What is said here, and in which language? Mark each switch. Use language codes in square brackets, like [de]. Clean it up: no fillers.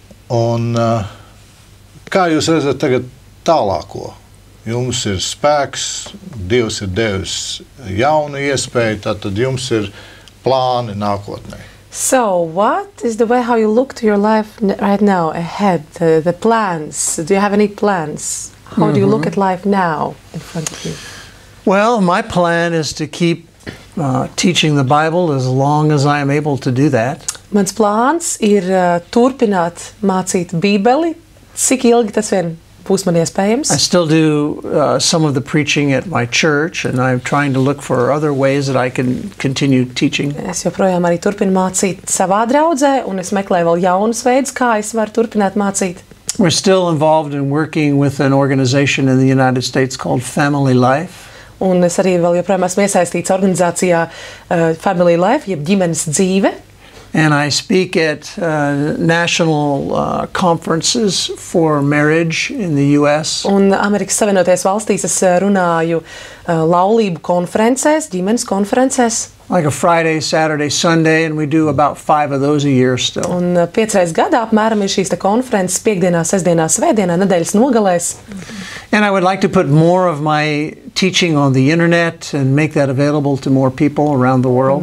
[lv] Un kā jūs redzat tagad tālāko? Jums ir spēks, Dievs ir devis jaunu iespēju, tad jums ir plāni nākotnē. [en] So, what is the way how you look to your life right now, ahead, the plans? Do you have any plans? How do you look at life now in front of you? Well, my plan is to keep teaching the Bible as long as I am able to do that. [lv] Mans plāns ir turpināt mācīt Bībeli, cik ilgi tas vien būs man iespējams. [en] I still do some of the preaching at my church, and I'm trying to look for other ways that I can continue teaching. [lv] Es joprojām arī turpinu mācīt savā draudzē, un es meklēju vēl jaunus veidus, kā es varu turpināt mācīt. [en] We're still involved in working with an organization in the United States called Family Life. [lv] Un es arī vēl joprojām esmu iesaistīts organizācijā Family Life, jeb ģimenes dzīve. [en] And I speak at national conferences for marriage in the U.S. [lv] Un Amerikas Savienotajās valstīs es runāju laulību konferencēs, ģimenes konferencēs. [en] Like a Friday, Saturday, Sunday, and we do about 5 of those a year still. [lv] Un 5 reizes gadā apmēram ir šīs konferences piekdienā, sestdienā, svētdienā, nedēļas nogalēs. [en] And I would like to put more of my teaching on the internet and make that available to more people around the world.